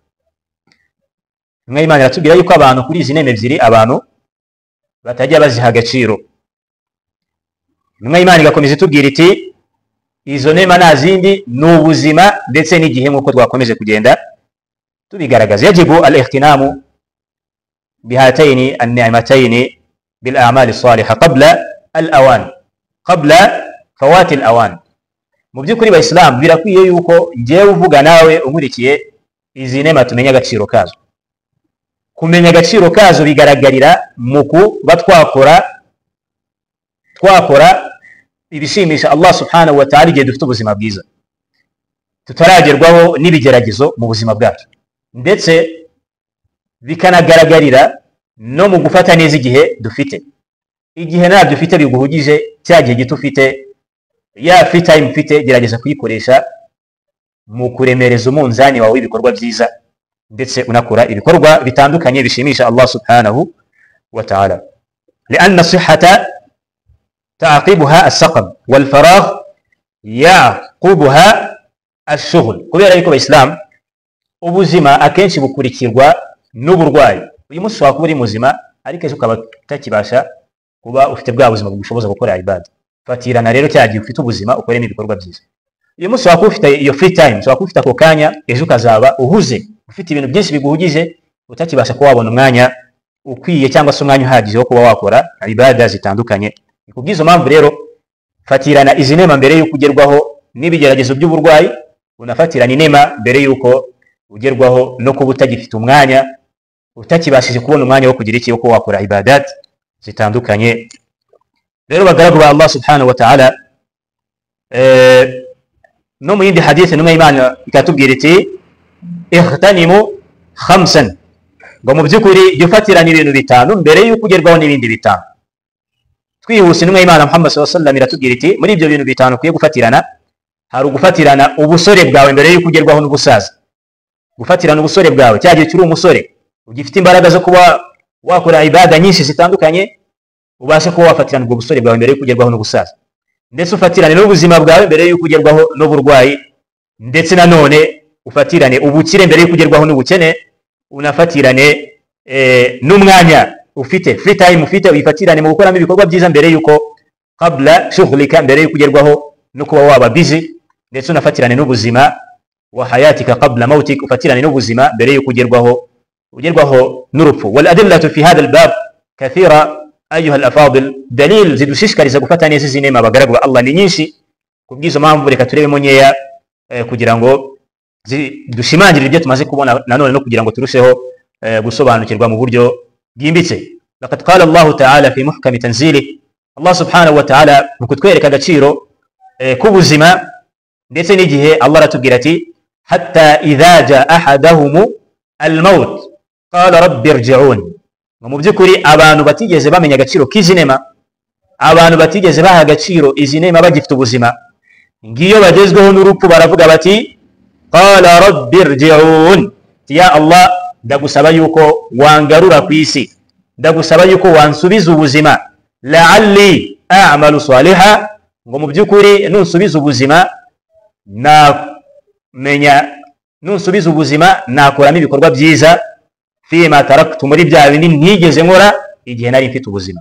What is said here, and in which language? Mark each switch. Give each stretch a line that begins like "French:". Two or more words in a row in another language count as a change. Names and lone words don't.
Kinyarwanda: Intumwa y'Imana iratubwira yuko abantu kuri izi nema ebyiri abantu batajya baziha agaciro. Intumwa y'Imana igakomeza itubwira iti izo nema nta zindi ni ubuzima ndetse n'igihe, nk'uko twakomeje kugenda tubigaragaza.
Arabic: يجب الاهتمام بهاتين النعمتين بالأعمال الصالحة قبل الأوان، قبل فوات الأوان.
Kinyarwanda: Mu by'ukuri Bayisilamu birakwiye yuko ngewe uvuga nawe unkurikiye izi nema tumenya agaciro kazo. Kumenya agaciro kazo bigaragarira mu kuba twakora ibishimisha
Arabic: الله سبحانه وتعالى
Kinyarwanda: igihe dufite ubuzima bwiza, tutaragerwaho n'ibigeragezo mu buzima bwacu, ndetse bikanagaragarira no mu gufata neza igihe dufite. Igihe ntabyo ufite biguhugije, cya gihe gito ufite ya
English: free time
Kinyarwanda: ufite gerageza kuyikoresha mu kuremereza umunzani wawe ibikorwa byiza ndetse unakora ibikorwa bitandukanye bishimisha
Arabic: الله سبحانه وتعالى. لأن الصحة تعقبها السقم والفراغ يعقبها الشغل.
Kinyarwanda: kubera yuko Islam ubuzima akenshi bukurikirwa n'uburwayi. Uyu munsi wakuba uri muzima ariko ejo ukaba utakibasha kuba ufite bwa buzima bugushoboza gukora ibada. Fatirana rero cyagiye ufite ubuzima ukoremo ibikorwa byiza. Uyu munsi wakuba ufite iyo
English: free time,
Kinyarwanda: wakuba ufite ako kanya, ejo ukazaba uhuze ufite ibintu byinshi biguhugije utakibasha kuba wabona umwanya ukwiye cyangwa se umwanya uhagije wo kuba wakora ibada zitandukanye. Kubwizo mpamvu rero fatirana izi nema mbere yuko ugerwaho n'ibigeragezo by'uburwayi, unafatirana inema mbere yuko ugerwaho no kuba utagifite umwanya, utakibashije kubona umwanya wo kugira iki wo kuba wakora ibadat zitandukanye. Rero bagaragu ba
Arabic: الله سبحانه وتعالى,
Kinyarwanda: no mu yindi hadith n'umwe Imana ikatubwira iti
Arabic: اغتنم خمسا,
Kinyarwanda: ngo mu by'ukuri jya ufatirana ibintu bitanu mbere yuko ugerwaho n'ibindi bitanu. Twihuse n'umwe Imana
Arabic: محمد صلى الله عليه وسلم
Kinyarwanda: iratubwira iti muri ibyo bintu bitanu ukwiye gufatirana, hari ugufatirana ubusore bwawe mbere yuko ugerwaho n'ubusaza. Gufatirana ubusore bwawe cyagiye kiri umusore ugifite imbaraga zo kuba wakora ibada nyinshi zitandukanye, ubashe kuba wafatirana ubwo busore bwawe mbere yuko ugerwaho n'ubusaza. Ndetse ufatirane n'ubuzima bwawe mbere yuko ugerwaho n'uburwayi, ndetse nanone ufatirane ubukire mbere yuko ugerwaho n'ubukene, unafatirane n'umwanya ufite,
English: free time
Kinyarwanda: ufite uyifatirane mu gukoramo ibikorwa byiza mbere yuko
Arabic: قبل شغلك,
Kinyarwanda: mbere yuko ugerwaho no kuba waba busy, ndetse unafatirane n'ubuzima
Arabic: وحياتك قبل موتك,
Kinyarwanda: ufatirane n'ubuzima mbere yuko ugerwaho n'urupfu.
Arabic: والأدلة في هذا الباب كثيرة أيها الأفاضل,
Kinyarwanda: dalil zidushishikariza gufata neza izi nema bagaragu ba Allah ni nyinshi. Kubwizo mpamvu reka turebemo nkeya kugira ngo dushimangire ibyo tumaze kubona, nanone no kugira ngo turusheho gusobanukirwa mu buryo bwimbitse.
Arabic: لقد قال الله تعالى في محكم تنزيله، الله سبحانه وتعالى
Kinyarwanda: mu kutwereka agaciro k'ubuzima ndetse n'igihe Allah aratubwira ati
Arabic: حتى إذا جاء أحدهم الموت قال رب ارجعون.
Kinyarwanda: Mu by'ukuri abantu batigeze bamenya agaciro k'izi nema, abantu batigeze baha agaciro izi nema bagifite ubuzima, ngiyo bagezweho n'urupfu baravuga bati
Arabic: قال رب ارجعون, يا الله
Kinyarwanda: ndagusaba yuko wangarura ku isi, ndagusaba yuko wansubiza ubuzima,
Arabic: لعلي أعمل صالحا,
Kinyarwanda: ngo mu by'ukuri nunsubiza ubuzima nunsubiza ubuzima nakoramo ibikorwa byiza,
Arabic: فيما تركت,
Kinyarwanda: muri bya bindi ntigeze nkora igihe nari mfite ubuzima.